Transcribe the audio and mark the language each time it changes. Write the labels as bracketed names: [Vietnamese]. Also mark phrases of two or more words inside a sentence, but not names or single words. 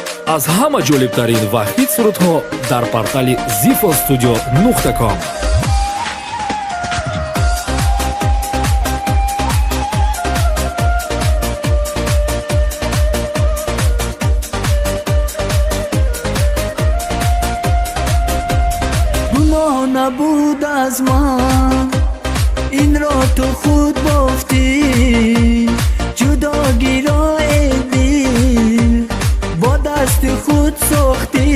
[Tajik] аз ҳама ҷолибтарин ва ҳит сурудҳо дар портали zifostudio.com. [Persian] گناه نبود از من، این را تو خود بافتی، جداگی را ای دل با دست خود ساختی.